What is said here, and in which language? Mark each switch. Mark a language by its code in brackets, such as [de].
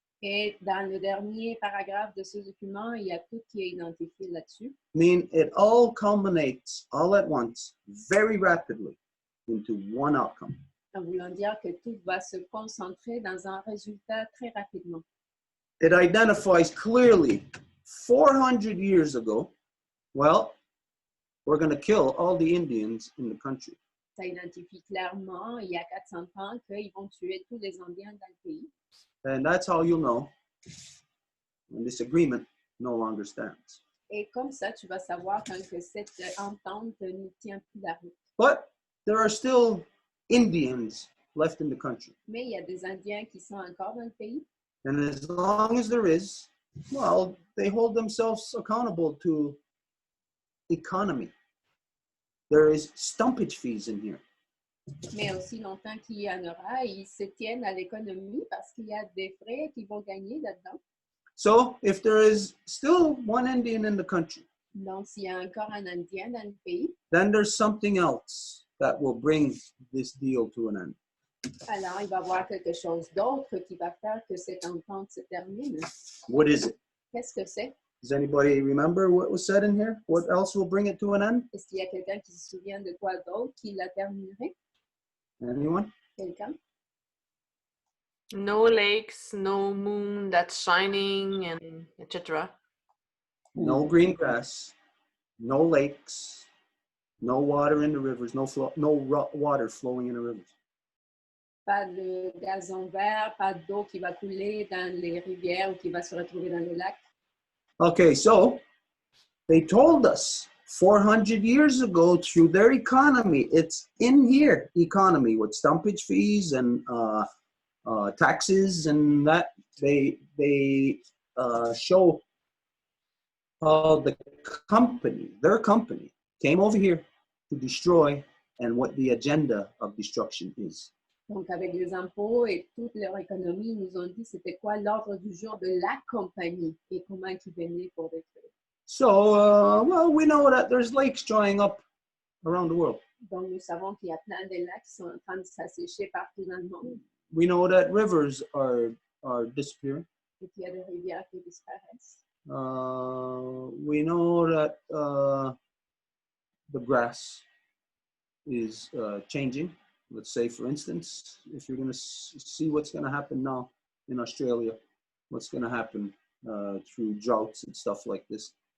[fr] Et dans le dernier paragraphe de ce document, il y a tout qui est identifié là-dessus. [en] I mean, it all culminates all at once, very rapidly, into one outcome. [fr] En voulant dire que tout va se concentrer dans un résultat très rapidement. [en] It identifies clearly 400 years ago, well, we're going to kill all the Indians in the country. [fr] Ça identifie clairement, il y a 400 ans, qu'ils vont tuer tous les Indiens dans le pays. [en] And that's how you'll know when this agreement no longer stands. [fr] Et comme ça, tu vas savoir quand que cette entente ne tient plus la route. [en] But there are still Indians left in the country. [fr] Mais il y a des Indiens qui sont encore dans le pays. [en] And as long as there is, well, they hold themselves accountable to economy. There is stumpage fees in here. [fr] Mais aussi longtemps qu'il y en aura, ils se tiennent à l'économie parce qu'il y a des frais qu'ils vont gagner là-dedans. [en] So if there is still one Indian in the country, [fr] Donc, s'il y a encore un Indien dans le pays, [en] then there's something else that will bring this deal to an end. [fr] alors il va y avoir quelque chose d'autre qui va faire que cette entente se termine. [en] What is it? [fr] Qu'est-ce que c'est? [en] Does anybody remember what was said in here? What else will bring it to an end? [fr] Est-ce qu'il y a quelqu'un qui se souvient de quoi d'autre qui la terminerait? [en] Anyone? [fr] Quelqu'un? [en] No lakes, no moon that's shining, and etc. No green grass, no lakes, no water in the rivers, water flowing in the rivers. [fr] Pas de gazon vert, pas d'eau qui va couler dans les rivières ou qui va se retrouver dans les lacs. [en] Okay, so they told us 400 years ago through their economy, it's in here, economy with stumpage fees and taxes and that. They show how their company came over here to destroy and what the agenda of destruction is. [fr] Donc, avec les impôts et toute leur économie, ils nous ont dit c'était quoi l'ordre du jour de la compagnie et comment ils venaient pour détruire. [en] So, well, we know that there's lakes drying up around the world. [fr] Donc, nous savons qu'il y a plein de lacs qui sont en train de s'assécher partout dans le monde [en] We know that rivers are disappearing. [fr] et qu'il y a des rivières qui disparaissent. [en] We know that the grass is changing. Let's say, for instance, if you're going to see what's going to happen now in Australia, what's going to happen through droughts and stuff like this.